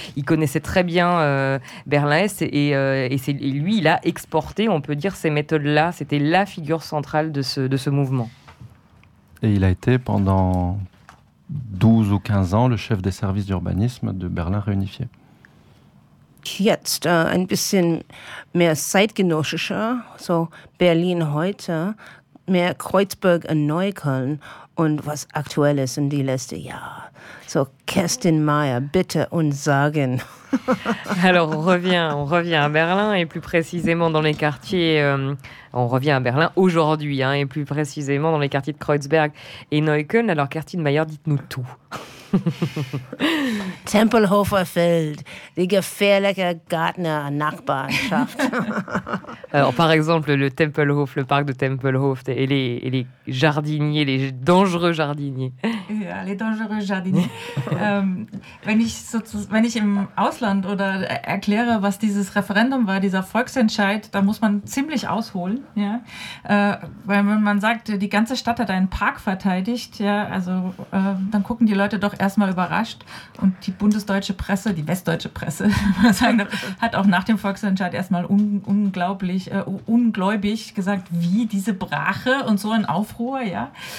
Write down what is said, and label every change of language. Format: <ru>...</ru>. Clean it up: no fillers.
<fr>Il connaissait très bien Berlin-Est, et lui, il a exporté, on peut dire, ces méthodes-là. C'était la figure centrale de ce mouvement. Et il a été pendant 12 ou 15 ans le chef des services d'urbanisme de Berlin réunifié.</fr> <de>Jetzt ein bisschen mehr zeitgenössischer, so Berlin heute, mehr Kreuzberg und Neukölln und was aktuell ist in die letzte Jahr. So Kerstin Meyer, bitte uns sagen.</de> <fr>Alors on revient à Berlin et plus précisément dans les quartiers on revient à Berlin aujourd'hui hein, et plus précisément dans les quartiers de Kreuzberg et Neukölln. Alors Kerstin Meyer, dites-nous tout.</fr> <de>Tempelhofer Feld, die gefährliche Gärtner-Nachbarschaft.</de> <fr>Alors par exemple le Tempelhof, le parc de Tempelhof et les jardiniers, les dangereux jardiniers. Ja, les dangereux jardiniers.</fr> <de>wenn ich im Ausland oder erkläre, was dieses Referendum war, dieser Volksentscheid, da muss man ziemlich ausholen, ja? Weil wenn man sagt, die ganze Stadt hat einen Park verteidigt, ja, also dann gucken die Leute doch erstmal überrascht und die bundesdeutsche Presse, die westdeutsche Presse, hat auch nach dem Volksentscheid erstmal ungläubig gesagt, wie diese Brache und so ein Aufruhr, ja.</de>